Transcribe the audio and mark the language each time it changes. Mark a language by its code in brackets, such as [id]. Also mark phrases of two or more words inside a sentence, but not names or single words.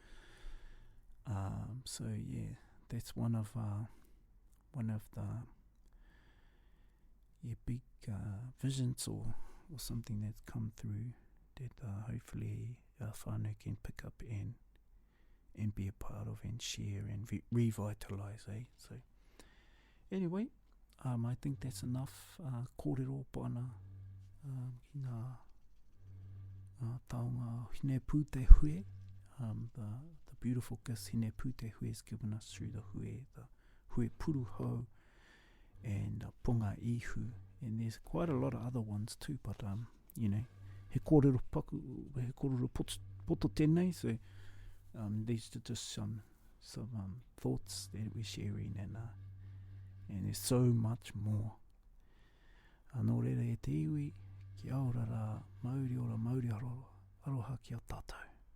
[en] So yeah, that's one of the big visions or something that's come through that hopefully whānau can pick up and be a part of and share and revitalise, So anyway, I think that's enough. [mi] Kōrero pana ki ngā taonga Hineputehue, [en] the beautiful gifts Hineputehue has given us through the Hue Puruhau and Ponga Ihu, and there's quite a lot of other ones too, but you know, [mi] he kōrero poto tēnei, [en] so these are just some thoughts that we're sharing, and there's so much more. [mi] Anō reira e te iwi, ki aora rā Māori ora Māori aroha ki a tātou.